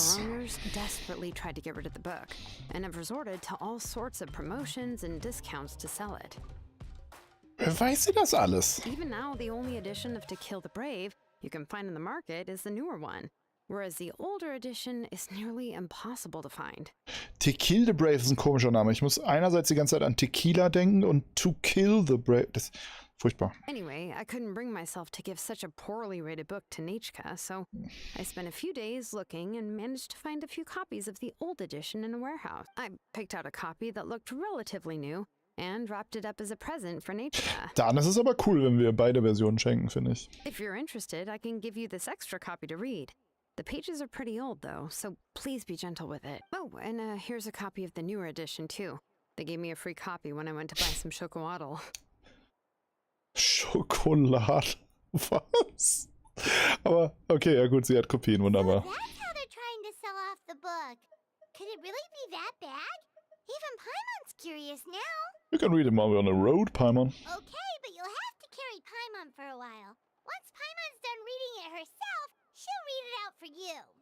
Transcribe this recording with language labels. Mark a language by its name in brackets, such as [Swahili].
[English] store owners desperately tried to get rid of the book, and have resorted to all sorts of promotions and discounts to sell it. [German] Wer weiß sie das alles? [English] Even now, the only edition of To Kill the Brave you can find in the market is the newer one, whereas the older edition is nearly impossible to find. [German] To Kill the Brave ist ein komischer Name. Ich muss einerseits die ganze Zeit an Tequila denken und To Kill the Brave. Das ist furchtbar. [English] Anyway, I couldn't bring myself to give such a poorly rated book to Nechka, so I spent a few days looking and managed to find a few copies of the old edition in a warehouse. I picked out a copy that looked relatively new and wrapped it up as a present for Nechka. [German] Dann ist es aber cool, wenn wir beide Versionen schenken, finde ich. [English] If you're interested, I can give you this extra copy to read. The pages are pretty old, though, so please be gentle with it. Oh, and here's a copy of the newer edition, too. They gave me a free copy when I went to buy some chocolatl. [German] Schokolade. Was? Aber okay, ja gut, sie hat Kopien, wunderbar. [English] That's how they're trying to sell off the book. Could it really be that bad? Even Paimon's curious now. You can read it while we're on the road, Paimon. Okay, but you'll have to carry Paimon for a while. Once Paimon's done reading it herself, she'll read it out for you.